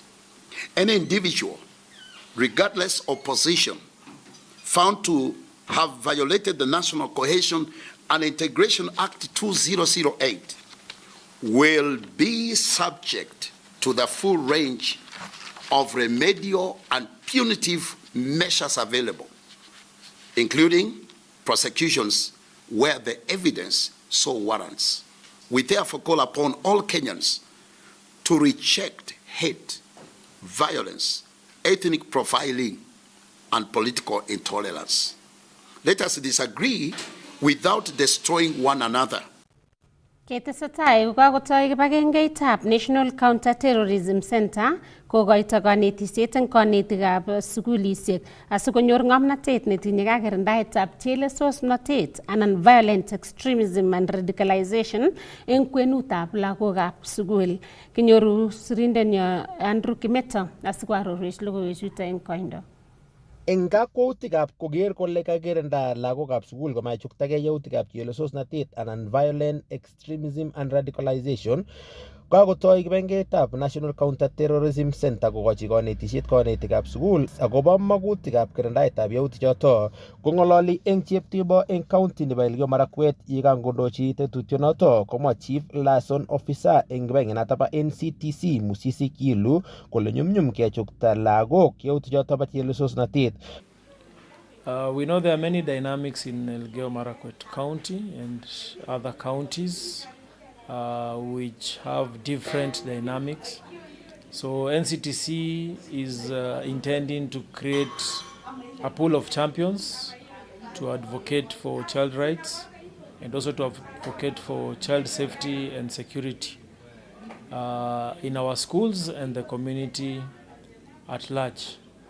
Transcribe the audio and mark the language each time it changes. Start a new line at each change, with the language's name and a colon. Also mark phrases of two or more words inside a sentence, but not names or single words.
English: Any individual, regardless of position, found to have violated the National Cohesion and Integration Act 2008 will be subject to the full range of remedial and punitive measures available, including prosecutions where the evidence so warrants. We therefore call upon all Kenyans to reject hate, violence, ethnic profiling, and political intolerance. Let us disagree without destroying one another.
Kalenjin: Ketesetai kokakotoi kibagengeitab National Counter-Terrorism Center kokoito kanetisiet eng kanetikab sukulisiek asikonyor ng'omnatet netinye kakirindaetab chelesosnotet anan
English: violent extremism and radicalization
Kalenjin: eng kwenutab lagokab sukul. Kinyoru sirindenyo Andrew Kimeto asikwarorwech logoiwechuto eng koindo. Eng kakwautikab koker kole kakirinda lagokab sukul komachuktage yautikab chelesosnotet anan
English: violent extremism and radicalization,
Kalenjin: kakotoi kibagengeitab National Counter-Terrorism Center kokochi kanetisiet kanetikab sukul akobo magutikab kirindaetab yautichoto. Kong'ololi eng cheptibo eng county nebo Elgeyo Marakwet yekangondochi tetutyonoto komwa
English: Chief Liaison Officer
Kalenjin: eng kibagengenoto bo NCTC Musisi Kilu kole nyumnyum kechukta lagok yautichoto bo chelesosnotet.
English: We know there are many dynamics in Elgeyo Marakwet County and other counties which have different dynamics. So NCTC is intending to create a pool of champions to advocate for child rights and also to advocate for child safety and security in our schools and the community at large.